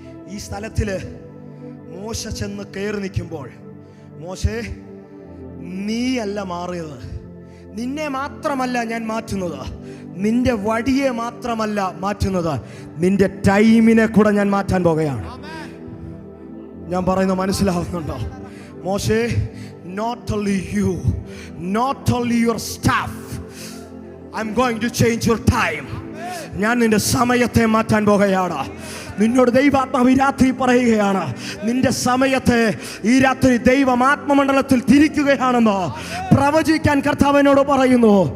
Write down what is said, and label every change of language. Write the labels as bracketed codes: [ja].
[ml] ഈ സ്ഥലത്തില് മോശ ചെന്ന് കയറി നിൽക്കുമ്പോൾ, മോശേ, നീയല്ല മാറിയത്, നിന്നെ മാത്രമല്ല ഞാൻ മാറ്റുന്നത്, നിന്റെ വടിയെ മാത്രമല്ല മാറ്റുന്നത്, നിന്റെ ടൈമിനെ കൂടെ ഞാൻ മാറ്റാൻ പോകുകയാണ്. ഞാൻ പറയുന്നത് മനസ്സിലാവുന്നുണ്ടോ? [en] മോശേ, not only you, not only your staff, I'm going to change your time. [ml] ഞാൻ നിന്റെ സമയത്തെ മാറ്റാൻ പോകുകയാണ്. നിന്നോട് ദൈവാത്മാവ് ഈ രാത്രി പറയുകയാണ്, നിന്റെ സമയത്തെ ഈ രാത്രി ദൈവം ആത്മമണ്ഡലത്തിൽ തിരിക്കുകയാണെന്ന് പ്രവചിക്കാൻ കർത്താവിനോട് പറയുന്നു.